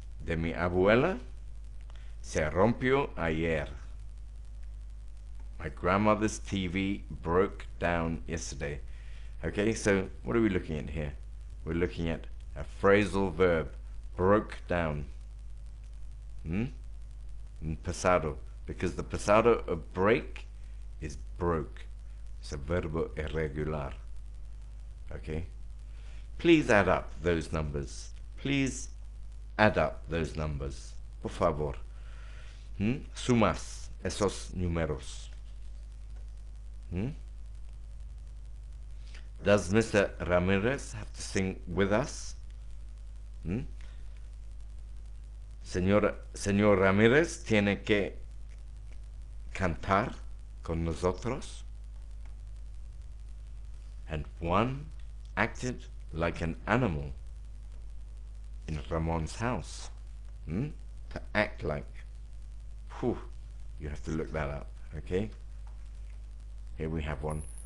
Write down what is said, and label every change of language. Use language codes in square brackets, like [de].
[es] De mi abuela se rompió ayer. [en] My grandmother's TV broke down yesterday. Okay, so what are we looking at here? We're looking at a phrasal verb, broke down. Hmm? In pasado, because the pasado of break is broke. It's a [es] verbo irregular. [en] Okay? Please add up those numbers. Please add up those numbers. [es] Por favor. Sumas esos números. [en] Does Mr. Ramirez have to sing with us? [es] Señor Ramírez tiene que cantar con nosotros. [en] And Juan acted like an animal in Ramon's house. To act like. Whew, you have to look that up, okay? Here we have one.